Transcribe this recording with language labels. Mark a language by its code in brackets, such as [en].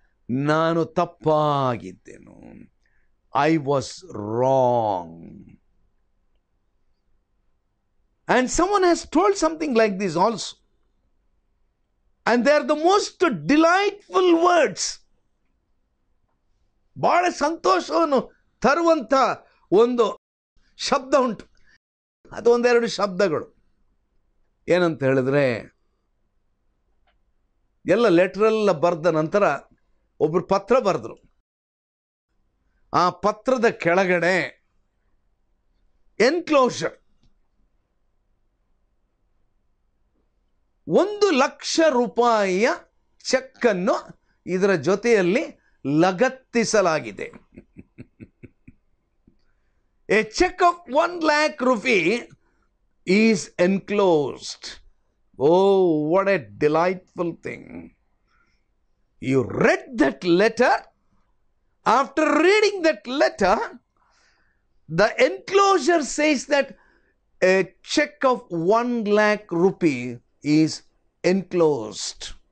[kn] ನಾನು ತಪ್ಪಾಗಿದ್ದೆನು. [en] I was wrong. And someone has told something like this also. And they are the most delightful words. [kn] ಬಹಳ ಸಂತೋಷವನ್ನು ತರುವಂಥ ಒಂದು ಶಬ್ದ ಉಂಟು. ಅದು 1-2 ಶಬ್ದಗಳು. ಏನಂತ ಹೇಳಿದ್ರೆ, ಎಲ್ಲ ಲೆಟ್ರೆಲ್ಲ ಬರೆದ ನಂತರ ಒಬ್ಬರು ಪತ್ರ ಬರೆದ್ರು. ಆ ಪತ್ರದ ಕೆಳಗಡೆ ಎನ್ಕ್ಲೋಷರ್, 1,00,000 ರೂಪಾಯಿಯ ಚೆಕ್ಕನ್ನು ಇದರ ಜೊತೆಯಲ್ಲಿ ಲಗತ್ತಿಸಲಾಗಿದೆ. [en] A check of 1,00,000 rupee is enclosed. Oh, what a delightful thing. You read that letter. After reading that letter, the enclosure says that a check of 1,00,000 rupee is enclosed.